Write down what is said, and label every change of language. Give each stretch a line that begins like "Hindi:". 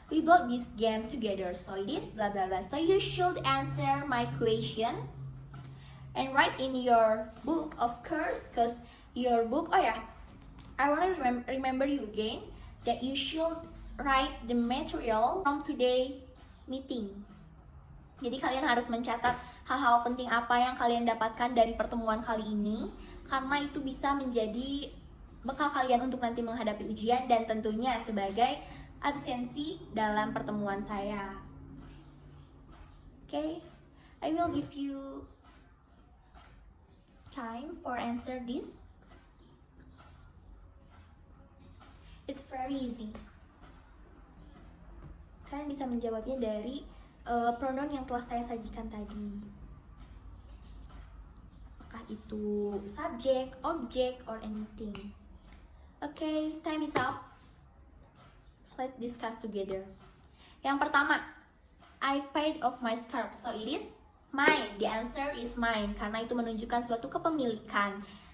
English: We bought this game together, so it is blah blah blah. So you should answer my question and write in your book, of course, because your book. Oh yeah, I want to remember you again that you should write the material from today meeting.
Indonesian: Jadi kalian harus mencatat hal-hal penting apa yang kalian dapatkan dari pertemuan kali ini, karena itu bisa menjadi bekal kalian untuk nanti menghadapi ujian dan tentunya sebagai absensi dalam pertemuan saya.
English: Okay, I will give you time for answer this. It's very easy.
Indonesian: Kalian bisa menjawabnya dari pronoun yang telah saya sajikan tadi. Apakah itu
English: subject, object, or anything. Okay, time is up. Let's discuss together.
Indonesian: Yang pertama,
English: I paid off my scarf, so it is mine. The answer is mine,
Indonesian: karena itu menunjukkan suatu kepemilikan.